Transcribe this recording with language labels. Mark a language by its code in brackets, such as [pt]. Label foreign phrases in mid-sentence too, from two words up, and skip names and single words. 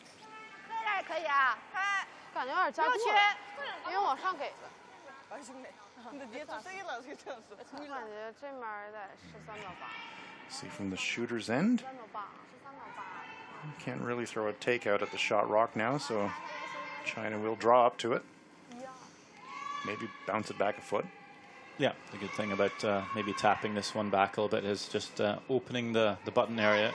[zh] 感觉有点加过，因为往上给的。 [ko] 근데 니가 좀 세게 나왔어, 괜찮았어. [zh] 我感觉这面得13.8。 [en] See from the shooter's end. Can't really throw a takeout at the shot rock now, so China will draw up to it. Maybe bounce it back a foot. Yeah, the good thing about maybe tapping this one back a little bit is just opening the button area.